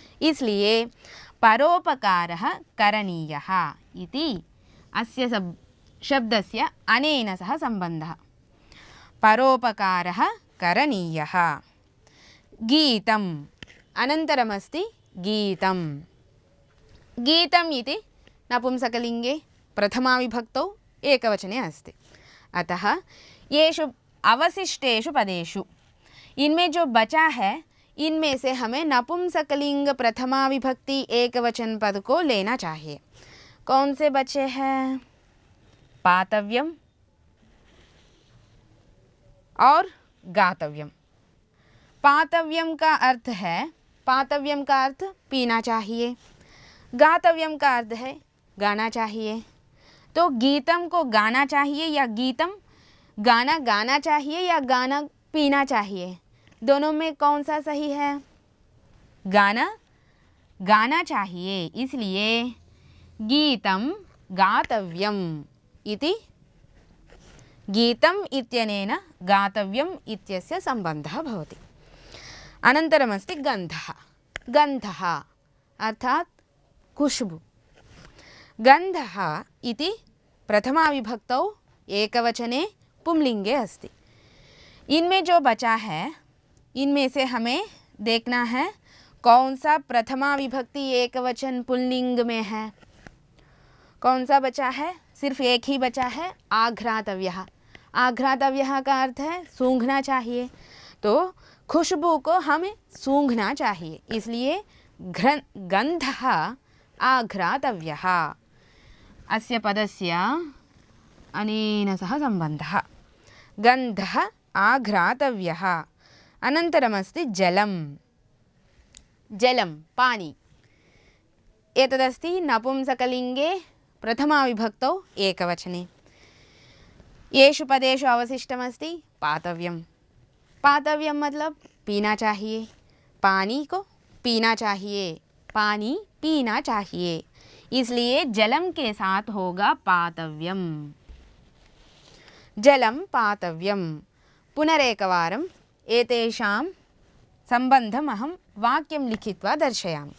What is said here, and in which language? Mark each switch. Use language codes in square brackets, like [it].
[sa] इसलिए परोपकारः करणीयः इति अस्य शब्दस्य अनेन सह सम्बन्धः। परोपकारः करणीयः। गीतम् अनन्तरमस्ति गीतम्। गीतम् इति नपुंसकलिङ्गे प्रथमाविभक्तौ एकवचने अस्ति। अतः येषु अवशिष्टेषु पदेषु [hi] इनमें जो बचा है, इनमें से हमें नपुंसकलिंग प्रथमाविभक्ति एकवचन पद को लेना चाहिए। कौन से बचे हैं? पातव्यम और गातव्यम। पातव्यम का अर्थ है, पातव्यम का अर्थ पीना चाहिए, गातव्यम का अर्थ है गाना चाहिए। तो गीतम को गाना चाहिए या गीतम गाना गाना चाहिए या गाना पीना चाहिए, दोनों में कौन सा सही है? गाना गाना चाहिए। [sa] इसलिए गीतम गातव्यम इति गीतम इत्यनेन गातव्यम इत्यस्य सम्बन्धः भवति। अनन्तरमस्ति गन्धः। गन्धः अर्थात् खुशबू। गंधः इति प्रथमा विभक्तौ एकवचने पुंलिंगे अस्ति। [hi] इनमें जो बचा है इनमें से हमें देखना है कौन सा प्रथमा विभक्ति एकवचन पुल्लिंग में है। कौन सा बचा है? सिर्फ एक ही बचा है, आघ्रातव्यः। आघ्रातव्यः का अर्थ है सूंघना चाहिए, तो खुशबू को हमें सूंघना चाहिए, इसलिए [sa] गंधः आघ्रातव्यः। अस्य पदस्य अनेन सह सम्बन्धः। गंधः आघ्रातव्यः। अनन्तरमस्ति जलं। जलं पानी। एतदस्ति नपुंसकलिङ्गे प्रथमा विभक्तौ एकवचने। येषु पदेषु अवशिष्टमस्ति पातव्यं। [hi] पातव्यं मतलब पीना चाहिए, पानी को पीना चाहिए, पानी पीना चाहिए, इसलिए जलम के साथ होगा पातव्यम। [sa] जलं पातव्यम। पुनरेकवारम् एतेषां सम्बन्धम् अहं वाक्यं लिखित्वा दर्शयामि।